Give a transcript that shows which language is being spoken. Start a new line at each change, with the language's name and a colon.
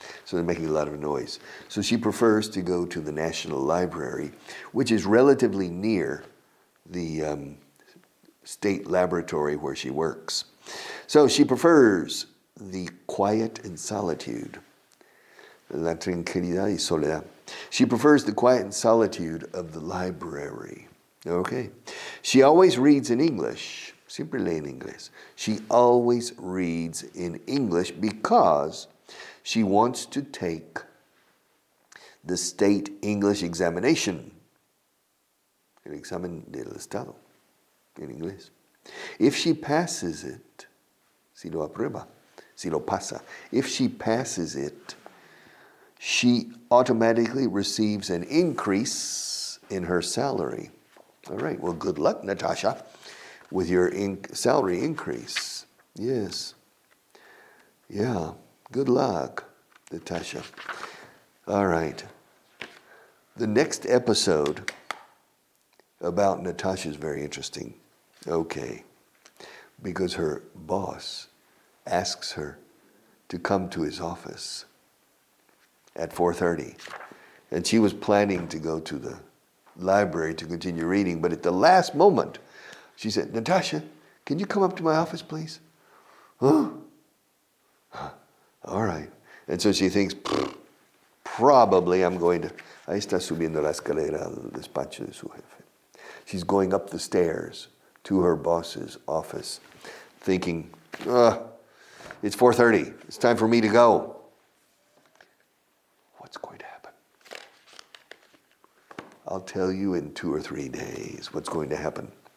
English: So they're making a lot of noise. So she prefers to go to the National Library, which is relatively near the state laboratory where she works. So she prefers the quiet and solitude.
Spanish: La tranquilidad y soledad.
English: She prefers the quiet and solitude of the library. Okay. She always reads in English.
Spanish: Siempre lee en inglés.
English: She always reads in English because she wants to take the state English examination.
Spanish: El examen del Estado en inglés.
English: If she passes it,
Spanish: si lo aprueba, si lo pasa,
English: if she passes it, she automatically receives an increase in her salary. All right, well, good luck, Natasha, with your salary increase. Yes. Yeah, good luck, Natasha. All right. The next episode about Natasha is very interesting. Okay. Because her boss asks her to come to his office at 4:30. And she was planning to go to the library to continue reading, but at the last moment, she said, Natasha, can you come up to my office, please? Huh? All right. And so she thinks, probably I'm going to...
Spanish: Ahí está subiendo la escalera al despacho de su jefe.
English: She's going up the stairs to her boss's office, thinking, it's 4:30. It's time for me to go. What's going to happen? I'll tell you in 2 or 3 days what's going to happen.